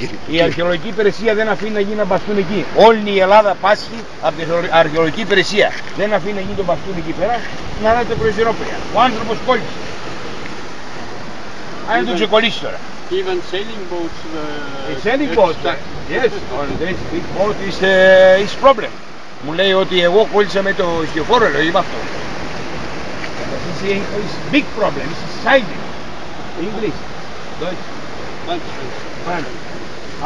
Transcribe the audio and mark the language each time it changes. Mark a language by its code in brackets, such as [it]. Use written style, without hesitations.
[el] Η αρχαιολογική υπηρεσία δεν αφήνει να γίνει ένα μπαστούν εκεί. Όλη η Ελλάδα πάσχει από την αρχαιολογική υπηρεσία. Δεν αφήνει να γίνει το μπαστούν εκεί πέρα, να είναι το κρουαζιερόπλια. Ο άνθρωπος κόλλησε. Αν δεν το ξεκολλήσει τώρα. [en] Even sailing boats. Sailing boat, yes, on this big boat is problem. [el] Μου λέει ότι εγώ κόλλησα με το ιστιοφόρο, λέω, είπα αυτό. [en] It's big problem, it's sailing. English, Deutsch, French.